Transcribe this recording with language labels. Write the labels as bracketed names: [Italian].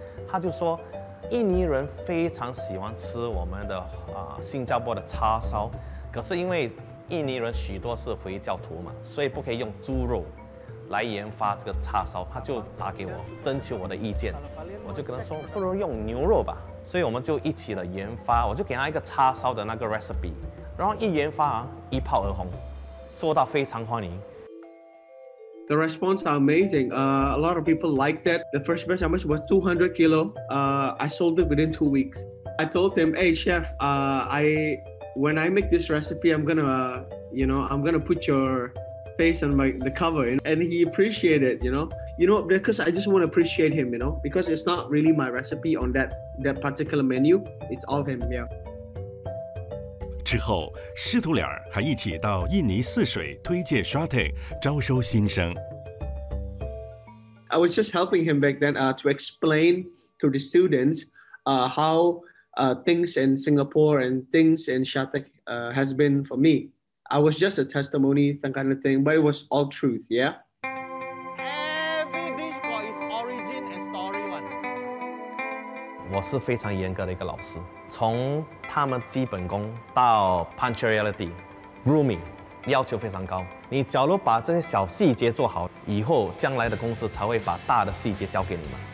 [Chinese] 他就说，印尼人非常喜欢吃我们的新加坡的叉烧，可是因为印尼人许多是回教徒嘛，所以不可以用猪肉来研发这个叉烧，他就打给我征求我的意见，我就跟他说，不如用牛肉吧，所以我们就一起的研发，我就给他一个叉烧的那个 recipe， 然后一研发啊，一炮而红，受到非常欢迎。 [English] The response are amazing. A lot of people liked that. The first batch, how much was 200 kilo. I sold it within 2 weeks. I told him, "Hey chef, when I make this recipe, I'm gonna put your face on the cover," and he appreciated it. Because I just want to appreciate him, because it's not really my recipe on that particular menu. It's all him, yeah. [Chinese] 之后，师徒俩还一起到印尼泗水推介 Shratek 招收新生。 [English] I was just helping him back then to explain to the students how things in Singapore and things in Shratek has been for me. I was just a testimony, that kind of thing, but it was all truth, yeah? Every dish got its origin and story one. [Chinese] 我是非常严格的一个老师，从他们基本功到 punctuality、grooming， 要求非常高。你假如把这些小细节做好，以后将来的公司才会把大的细节交给你们。